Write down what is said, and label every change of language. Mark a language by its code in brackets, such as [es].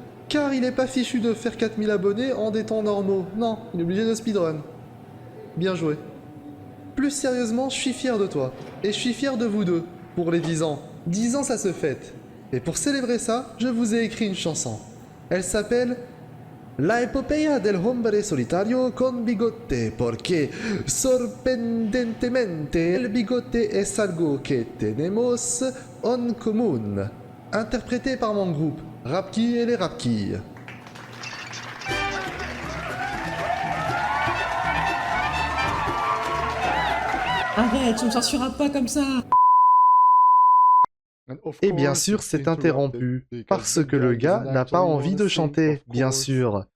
[fr] Car il est pas fichu de faire 4000 abonnés en des temps normaux. Non, il est obligé de speedrun. Bien joué. Plus sérieusement, je suis fier de toi. Et je suis fier de vous deux. Pour les 10 ans. 10 ans ça se fête. Et pour célébrer ça, je vous ai écrit une chanson. Elle s'appelle [es] La epopeya del hombre solitario con bigote, porque sorprendentemente el bigote es algo que tenemos en común. [fr] Interprété par mon groupe, Rapki et les Rapki. Arrête, tu me censureras pas comme ça. Et bien sûr, c'est interrompu, parce que le gars n'a pas envie de chanter, bien sûr.